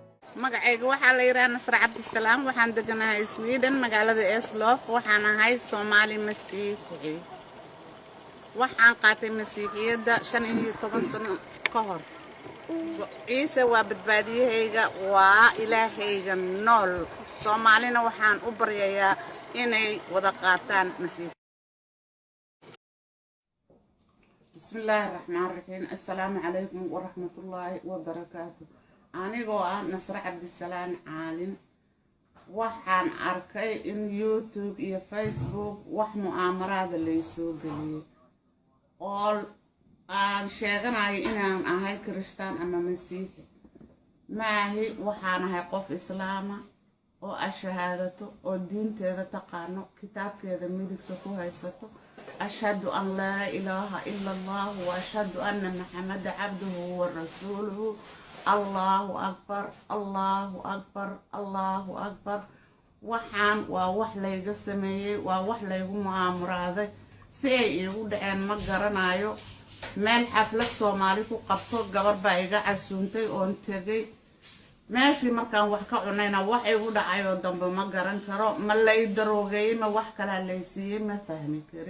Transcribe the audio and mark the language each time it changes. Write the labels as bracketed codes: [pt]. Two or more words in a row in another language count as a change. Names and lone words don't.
[so] magacayga waxaa la yiraahdaa Nasra Cabdisalaam waxaan deganahay Sweden magaalada Eslöv waxaan ahay Soomaali Masiixi waxaan qaatay Masiixiyada 15 sano ka hor ciise waa badbaadiyahayga waa ilaahayga nool Soomaalina waxaan u baryayaa inay wada qaataan Masiix [ar] بسم الله الرحمن الرحيم السلام عليكم ورحمة الله وبركاته [so] anigoo ah Nasra Cabdisalaam caalin waxaan arkay in YouTube iyo Facebook wax mu'aamarada la soo galiyay oo aan sheeganayo inaan ahay Kristaan ama Masiixi maahi waxaan ahay qof Islaama oo ashahaadato oo diinteeda taqaano kitaabkeeda midigta ku haysato [ar] أشهد أن لا إله إلا الله وأشهد أن محمدا عبده ورسوله الله أكبر الله أكبر الله أكبر [so] waxaan waa wax layga sameeyay waa wax laygu mu'aamaraaday si ay igu dhaceen ma garanayo meel xaflad Soomaali ku qabto gabar baa iga casuuntay oo tagay meeshii markaan wax ka cunayna wax igu dhacay oo dambe ma garan karo ma lay daroogay ma wax kala leeysiiyay ma fahmi kari